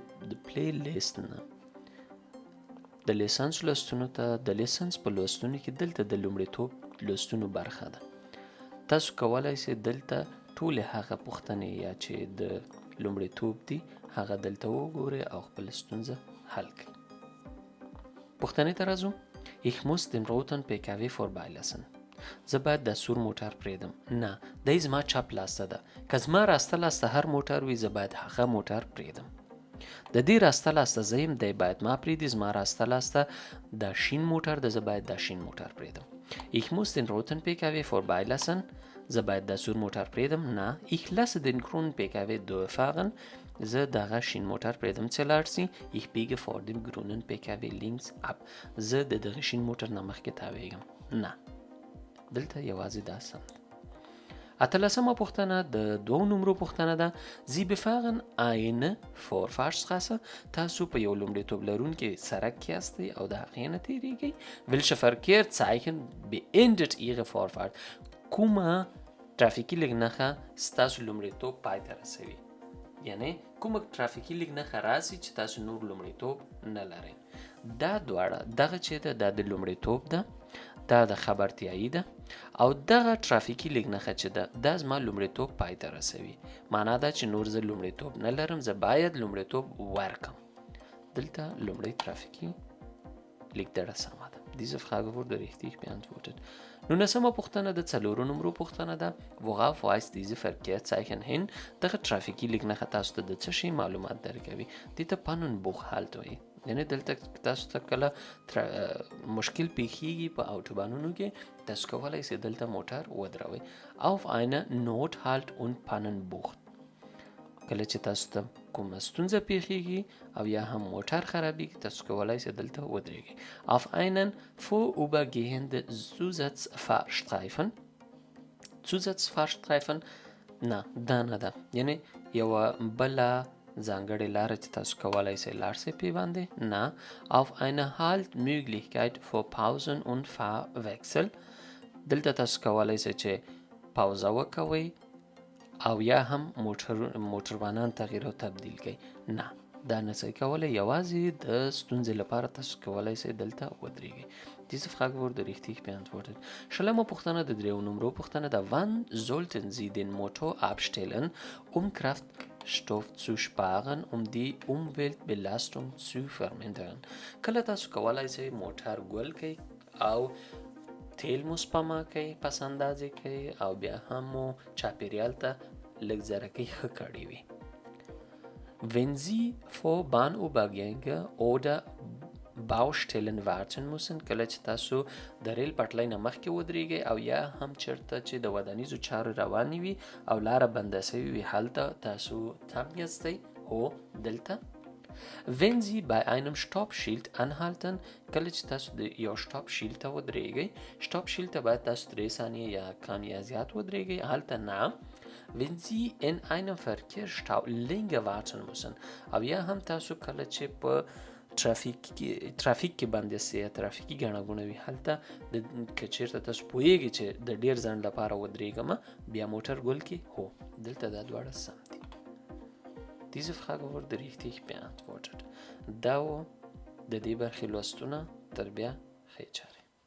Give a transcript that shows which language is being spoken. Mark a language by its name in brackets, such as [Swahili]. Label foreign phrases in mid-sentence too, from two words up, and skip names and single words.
[Pashto] د پلی لیست نه د لېسنس لوستونو ته، د لېسنس په لوستونو کې دلته د لومړیتوب لوستونو برخه ده. تاسو کولی سئ دلته ټولې هغه پوښتنې یا چې د لومړیتوب دي هغه دلته وګورئ او خپل ستونزه حل کړئ. پوښتنې ته راځو. [German] Ich muss den roten PKW vorbeilassen. [Pashto] زه باید د سور موټر پرېږدم. نه، دی زما چپ لاسته ده. که زما راسته لاسته هر موټر وي، زه باید هغه موټر پرېږدم. د دې راسته لاسته زه یم، دی باید ما پرېږدي. زما راسته لاسته دا شین موټر ده، زه باید دا شین موټر پرېږدم. [German] Ich muss den roten PKW vorbeilassen. [Pashto] زه باید د سور موټر پرېږدم. نه، [German] ich lasse den grünen PKW durchfahren. [Pashto] زه دغه شین موټر پرېږدم چې لاړ سي. [German] Ich biege vor dem grünen PKW links ab. [Pashto] زه د دغه شین موټر نه مخکې تاویږم. نه، دلته یوازې دا سم ده. اتلسمه پوښتنه د 2 نمرو پوښتنه ده. [German] Sie befahren eine Vorfahrtsstraße. [Pashto] تاسو په یو لومړیتوب لرونکي سړک کې یاستئ او د هغې نه تېرېږئ. [German] Welche Verkehrszeichen beendet ihre Vorfahrt؟ [Pashto] کومه ترافیکي لږنښه ستاسو لومړیتوب پای ته رسوي؟ یعنی کومه ترافیکي لږنښه راسي چې تاسو نور لومړیتوب نه لرئ. دا دواړه، دغه چې ده دا د لومړیتوب ده، دا د خبرتیایي ده، او دغه ترافیکي لږنښه چې ده دا زما لومړیتوب پای ته رسوي. معنا دا چې نور زه لومړیتوب نه لرم، زه باید لومړیتوب ورکم. دلته لومړی ترافیکي لیکدړه سمه ده. [German] Diese Frage wurde richtig beantwortet. [Pashto] 19مه پوښتنه د 4 نمرو پوښتنه ده. [German] Worauf weist diese Verkehrszeichen hin؟ [Pashto] دغه ترافیکي لږنښه تاسو ته د څه شي معلومات درکوي؟ دې ته [German] Pannenbuch halt [Pashto] وایي. یعنی دلته تاسو ته کله مشکل پیښیږي په اوټوبانونو کې، تاسو کولی سئ دلته موټر ودروئ. [German] Auf eine Nothalt und Pannenbuch. [Pashto] کله چې تاسو ته کومه ستونزه پیښیږي او یا هم موټر خرابېږي، تاسو کولی سئ دلته ودرېږئ. [German] Auf einen vorübergehenden Zusatzfahrstreifen. [Pashto] Zusatzfahrstreifen نه، دا نه ده. یعنی یوه بله ځانګړې لاره چې تاسو کولی سئ لاړ سئ پې باندې. نه. [German] Auf eine Haltmöglichkeit für Pausen und Fahrwechsel. [Pashto] دلته تاسو کولی سئ چې پاوزه وکوئ او یا هم موټروانان تغییر او تبدیل کړئ. نه، دا نه سئ کولی. یوازې د ستونزې لپاره تاسو کولی سئ دلته ودرېږئ. [German] Diese Frage wurde richtig beantwortet. [Pashto] شلمه پوښتنه د 3 نمرو پوښتنه ده. [German] Wann sollten Sie den Motor abstellen, um Kraftstoff zu sparen, um die Umweltbelastung zu vermindern؟ [Pashto] کله تاسو کولی سئ موټر ګل کړئ او تیل مو سپما کوي، پس اندازې کوي او بیا هم مو چاپیریال ته لږ زرکۍ ښه کړې وي. [German] Wenn Sie vor Bahnübergänge oder Baustellen warten müssen، [Pashto] کله چې تاسو د ریل پټلۍ نه مخکې ودرېږئ او یا هم چېرته چې د ودانیزو چارو روانې وي او لاره بنده سوې وي، هلته تاسو تم یاستئ. هو دلته. [German] Wenn Sie bei einem Stoppschild anhalten، [Pashto] کله چې تاسو د یو Stopp Schild ته ودرېږئ، Stopp Schild ته باید تاسو 3 ثانیې یا کم یا زیات ودرېږئ. هلته نه. [German] wenn Sie in einem Verkehrsstau länger warten müssen. [Pashto] او یا هم تاسو کله چې په ترافیک کې باندې سي ترافیکي ګڼه ګوڼه وي هلته که چېرته تاسو پوهیږئ چې د ډېر ځنډ لپاره ودرېږم بیا موټر ګل کې هو دلته دا دواړه سم دي. [German] Diese Frage wurde richtig beantwortet. [Pashto] دا و د دې برخې لوستونه تر بیا ښې چارې.